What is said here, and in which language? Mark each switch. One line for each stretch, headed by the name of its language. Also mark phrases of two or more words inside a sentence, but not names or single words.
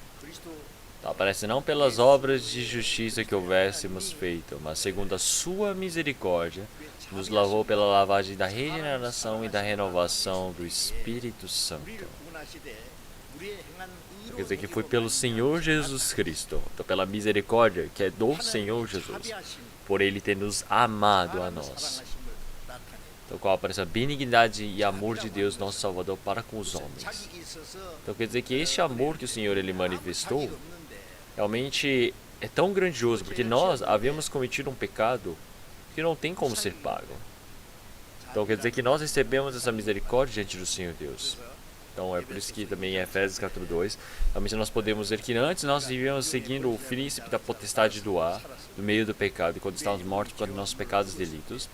Portuguese: Então, aparece não pelas obras de justiça que houvéssemos feito, mas segundo a sua misericórdia, nos lavou pela lavagem da regeneração e da renovação do Espírito Santo. Quer dizer que foi pelo Senhor Jesus Cristo, então pela misericórdia que é do Senhor Jesus, por Ele ter nos amado a nós. Então, qual aparece a benignidade e amor de Deus, nosso Salvador, para com os homens.
Korean: 자격이 있어서
Portuguese: Então, quer dizer que este amor que o Senhor ele
Korean: 아무
Portuguese: manifestou
Korean: 자격이 없는데
Portuguese: realmente é tão grandioso, porque nós havíamos cometido um pecado que não tem como ser pago. Então, quer dizer que nós recebemos essa misericórdia diante do Senhor Deus. Então, é por isso que também em Efésios capítulo 2, realmente nós podemos ver que antes nós vivíamos seguindo o príncipe da potestade do ar, no meio do pecado, e quando estávamos mortos por nossos pecados e delitos.